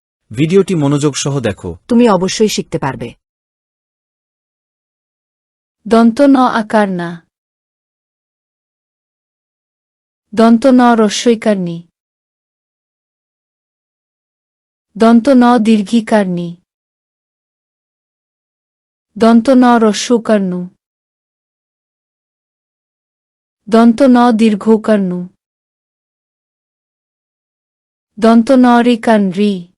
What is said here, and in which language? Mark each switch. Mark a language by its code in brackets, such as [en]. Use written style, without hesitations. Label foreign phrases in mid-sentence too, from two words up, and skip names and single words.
[bn] ভিডিওটি মনোযোগ সহ দেখো। তুমি অবশ্যই শিখতে পারবে। দন্ত ন আকার না। দন্ত ন রস্বইকার নি। দন্ত ন দীর্ঘিকার নি। দন্ত ন রস্যকার নু। দন্ত ন দীর্ঘকার নু। দন্ত ন রিকার রি।